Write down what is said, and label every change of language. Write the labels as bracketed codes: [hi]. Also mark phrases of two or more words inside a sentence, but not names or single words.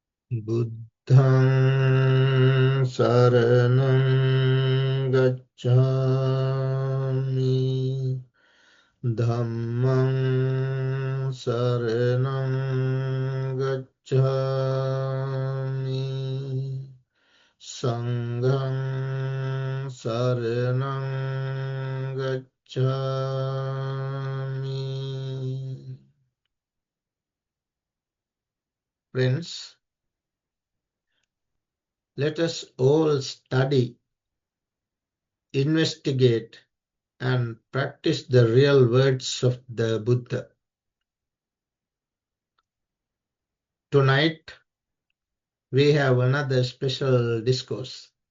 [pi] Buddhaṃ saraṇaṃ gacchāmi, Dhammaṃ saraṇaṃ gacchāmi, Saṅghaṃ saraṇaṃ gacchāmi. [en] Friends, let us all study, investigate, and practice the real words of the Buddha. Tonight, we have another special discourse.